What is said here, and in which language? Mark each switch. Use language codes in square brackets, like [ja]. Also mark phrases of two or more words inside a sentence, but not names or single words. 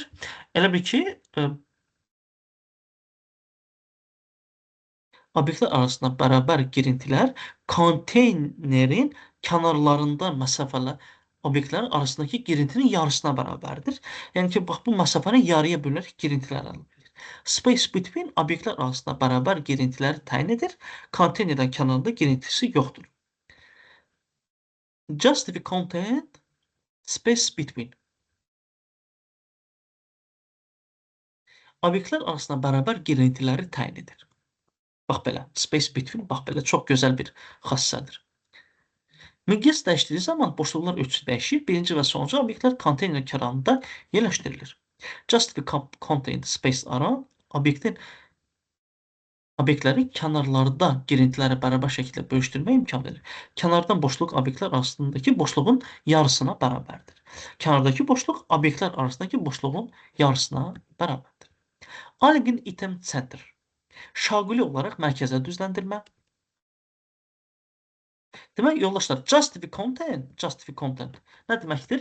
[az] Elə bil ki, obyektlər arasında bərabər girintilər konteynerin kənarlarında məsafələr obyektlərin arasındakı girintinin yarısına bərabərdir. Yəni ki, bax bu məsafəni yarıya bölünərək girintilər əldə edilir. [en] Space between [az] obyektlər arasında bərabər girintiləri təyin edir. Konteynerdən kənarında girintisi yoxdur. [en] Justify content space between. [az] Obyektlər arasında bərabər girintiləri təyin edir. Bax belə, [en] space between, [az] bax belə çox gözəl bir xassədir. Miqyas dəyişdiyi zaman boşluqlar ölçüsü dəyişir. Birinci və sonuncu obyektlər konteyner kənarında yerləşdirilir. [en] Justify content space around [az] obyektin obyektləri kənarlarda girintiləri bərabər şəkildə bölüşdürmək imkan verir. Kənardan boşluq obyektlər arasındakı boşluğun yarısına bərabərdir. Kənardakı boşluq obyektlər arasındakı boşluğun yarısına bərabərdir. [en] Algin item center. [az] Şaquli olaraq mərkəzə düzləndirmə. Demək, yoldaşlar, [en] justify content [az] nə deməkdir?